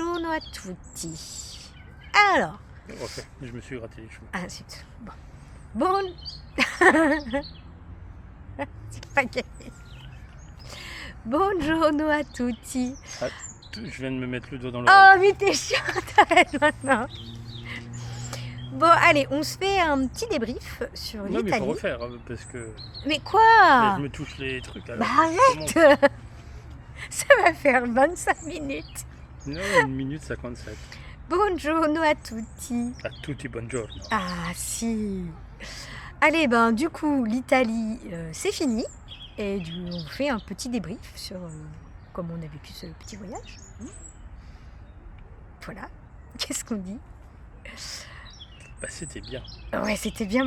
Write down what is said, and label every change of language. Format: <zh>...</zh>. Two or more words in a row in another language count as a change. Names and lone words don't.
<it>à tutti. Alors.</it> <fr>Ok, je me suis gratté les cheveux. Ah, zut. Bon. C'est pas gagné.</fr> <it>Buongiorno a tutti.</it> <fr>Ah, je viens de me mettre le doigt dans Oh, l'oreille. mais t'es chiante, arrête maintenant. Bon, allez, on se fait un petit débrief sur Non, mais il l'Italie. faut refaire, parce que Mais quoi? mais je me touche les trucs. Alors, Bah arrête. Ça va faire 25 minutes. Non, 1 minute 57.</fr> <it>Buongiorno a tutti. A tutti buongiorno. Ah si.</it> <fr>Allez, ben du coup, l'Italie, c'est fini. Et on fait un petit débrief sur comment on a vécu ce petit voyage. Voilà. Qu'est-ce qu'on dit? Bah, c'était bien. Ouais, c'était bien.</fr>